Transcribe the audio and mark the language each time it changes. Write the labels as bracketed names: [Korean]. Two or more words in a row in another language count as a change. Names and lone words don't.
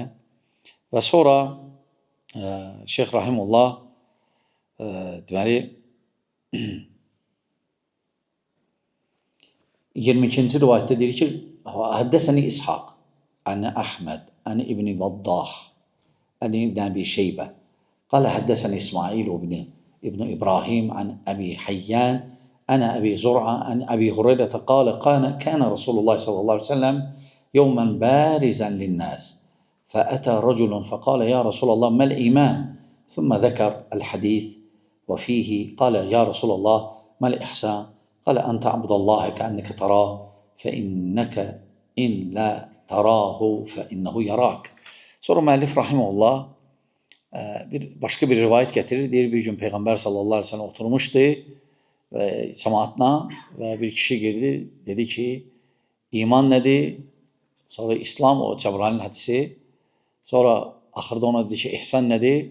[Azerbaijani] Və sonra Şeyx rahimehullah deməli 22-ci rivayətdə deyir ki, [Arabic] حدثني إسحاق عن أحمد عن ابن وضاح عن ابن أبي شيبة قال حدثني إسماعيل بن إبراهيم عن أبي حيان عن أبي زرعة عن أبي هريرة قال كان رسول الله صلى الله عليه وسلم يوما بارزا للناس. فأتى رجل فقال يا رسول الله ما الإيمان ثم ذكر الحديث وفيه قال يا رسول الله ما الإحسان قال أن تعبد الله كأنك تراه فإنك إن لا تراه فإنه يراك. [Azerbaijani] Sonra müəllif rahimehullah başqa bir rivayət gətirir. Deyir, bir gün Peyğəmbər [Arabic] صلى الله عليه وسلم [Azerbaijani] oturmuşdu cəmaatla və bir kişi girdi, dedi ki, iman nədir? Sonra İslam, o Cəbrayilin hədisi. Sonra axırda ona dedi ki, ihsan nədir?